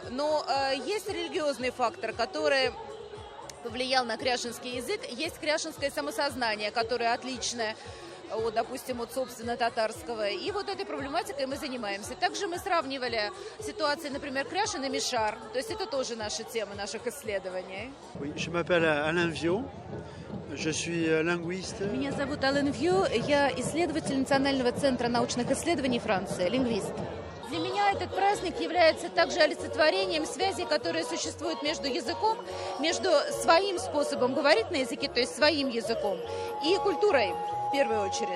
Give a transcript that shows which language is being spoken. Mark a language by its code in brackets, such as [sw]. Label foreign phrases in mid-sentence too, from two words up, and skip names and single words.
[ru] Но есть религиозный фактор, который повлиял на кряшинский язык. Есть кряшинское самосознание, которое отличное, допустим, от, собственно, татарского. И вот этой проблематикой мы занимаемся. Также мы сравнивали ситуации, например, Кряшин и Мишар. То есть это тоже наша тема наших исследований. [fr] Je m'appelle Alain Viau. Je suis linguiste. [ru] Меня зовут Ален Вью. Я исследователь Национального центра научных исследований Франции, лингвист. Для меня этот праздник является также олицетворением связи, которые существуют между языком, между своим способом говорить на языке, то есть своим языком, и культурой, в первую очередь.